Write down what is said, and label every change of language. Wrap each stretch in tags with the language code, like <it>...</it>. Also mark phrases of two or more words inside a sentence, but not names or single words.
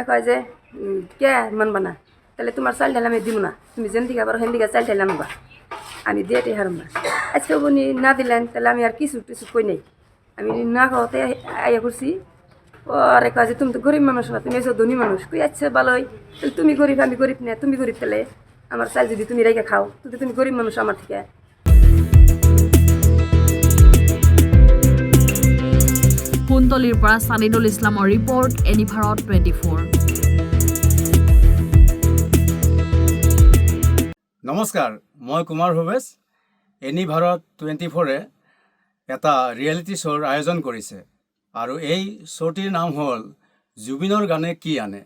<bn>কয় যে কে মানবা না, তাহলে তোমার চাল ঢালে আমি দিব না, তুমি যেন দিকে আবার হেন দিকে চাল ঢালে আনবা, আমি দিয়েটাই হারম না। আজকে উনি না দিলেন তাহলে আমি আর কিছু কই নাই। আমি না খাওয়াতে আইয়া করছি। আরে কয় যে তুমি তো গরিব মানুষ না, তুমি এসব ধনী মানুষ। কই আচ্ছা ভালোই, তাহলে তুমি গরিব আমি গরিব না, তুমি গরিব তাহলে আমার চাল যদি তুমি রেখে খাও, তুমি গরিব মানুষ আমার থেকে।</bn> <as>কুন্তলীৰ পৰা সানিদুল ইছলামৰ ৰিপৰ্ট, এনি ভাৰত 24। নমস্কাৰ, মই কুমাৰ ভৱেশ। এনি ভাৰত 24-এ এটা</as> <en>reality show</en> <as>আয়োজন কৰিছে আৰু এই শ্ব'টিৰ নাম হ'ল জুবিনৰ গানে কি আনে।</as>